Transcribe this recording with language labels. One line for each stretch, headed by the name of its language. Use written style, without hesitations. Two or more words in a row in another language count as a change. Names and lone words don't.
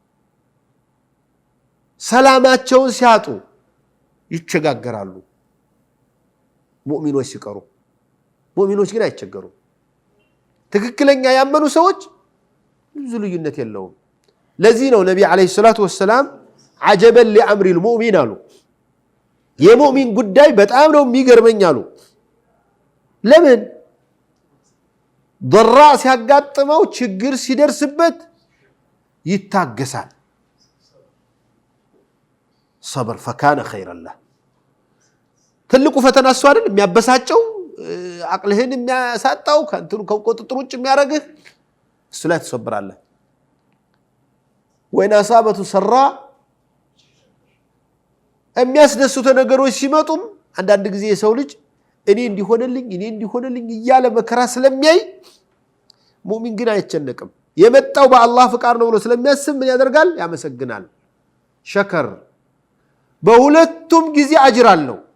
Amharic: ሰላማቸውን ሲያጡ ይቸጋገራሉ ሙእሚኖች ሲቀሩ ሙእሚኖች ግን አይቸገሩም ትክክለኛ ያመኑ ሰዎች ብዙ ልዩነት የለውም ለዚህ ነው ነብይ
Arabic: عليه الصلاة والسلام عجبا لامر المؤمن
Amharic: አሉ የሙእሚን ጉዳይ በጣም ነው የሚገርመኝ አሉ ለምን ضراء ሲያጋጥመው ችግር ሲደርስበት ይታገሳል
Arabic: صبر فكان خيرا له
Amharic: ትልቁ ፈተና እሱ አይደል የሚያበሳጨው አቅልህን የሚያሳጣው ከንቱ ከቁጥጥር ውጭ የሚያረግህ እሱ ላይ ተሰብራለህ
Arabic: وإن أصابته سراء
Amharic: የሚያስደስቱ ነገሮች ሲመጡም አንዳንድ ጊዜ የሰው ልጅ እኔ እንዲሆነልኝ እያለ መከራ ስለሚያይ ሙእሚን ግን አይጨነቅም የመጣው በአላህ ፍቃድ ነው ብሎ ስለሚያስብ ምን ያደርጋል ያመሰግናል ሸከር በሁለቱም ጊዜ አጅር አለው